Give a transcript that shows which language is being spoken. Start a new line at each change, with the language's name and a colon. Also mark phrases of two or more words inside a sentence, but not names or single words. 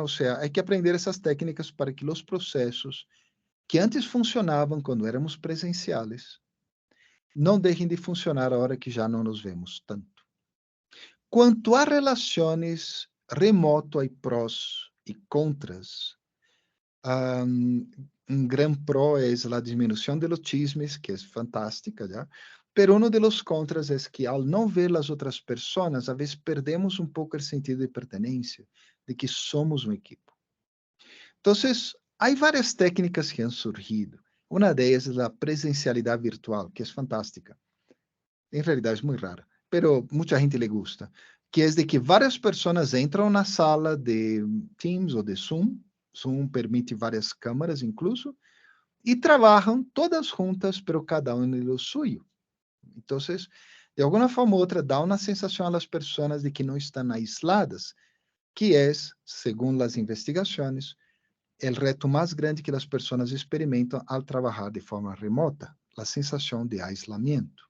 Portuguese: Ou seja, há que aprender essas técnicas para que os processos que antes funcionavam quando éramos presenciais não deixem de funcionar a hora que já não nos vemos tanto. Quanto a relações remoto, há prós e contras. Um grande pró é a diminuição
Spanish: de los chismes,
Portuguese: que é fantástica, já.
Spanish: Pero uno de los contras
Portuguese: é que, ao não ver as outras pessoas, a vezes perdemos um pouco o sentido de pertenência, de que somos uma equipe. Então, há várias técnicas que
Spanish: han surgido.
Portuguese: Uma delas é a presencialidade virtual, que é fantástica. Em realidade, é muito rara, pero muita gente
Spanish: le gusta,
Portuguese: que é de que várias pessoas entram na sala de Teams ou de Zoom. Zoom permite várias câmaras, incluso, e trabalham todas juntas, pero cada um no suyo. Então, de alguma forma ou outra, dá uma sensação às pessoas de que não estão aisladas, que é, segundo as investigações, o reto mais grande que as pessoas experimentam ao trabalhar de forma remota, a sensação de aislamento.